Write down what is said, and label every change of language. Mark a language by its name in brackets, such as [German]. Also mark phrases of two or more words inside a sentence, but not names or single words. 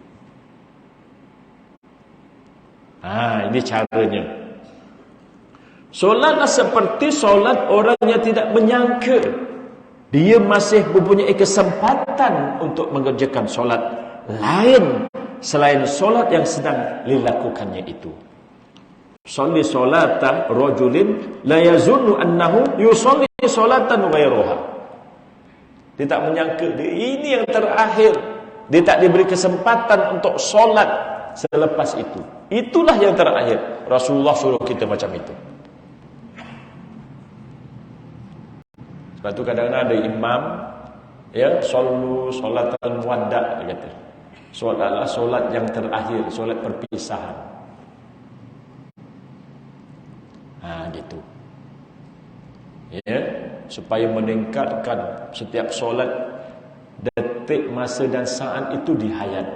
[Malay] Ini caranya. Solatlah seperti solat orang yang tidak menyangka dia masih mempunyai kesempatan untuk mengerjakan solat lain selain solat yang sedang dilakukannya itu. [Arabic] صلّ صلاة رجل لا يظن أنه يصلي صلاة غيرها. [Malay] Dia tak menyangka ini yang terakhir. Dia tak diberi kesempatan untuk solat selepas itu. Itulah yang terakhir. Rasulullah suruh kita macam itu. Sebab tu kadang-kadang ada imam, ya, [Arabic] صلوا صلاة مودع', [Malay] dia kata. Solatlah solat yang terakhir, solat perpisahan. Gitu. Ya, supaya meningkatkan setiap solat, detik, masa dan saat itu dihayati.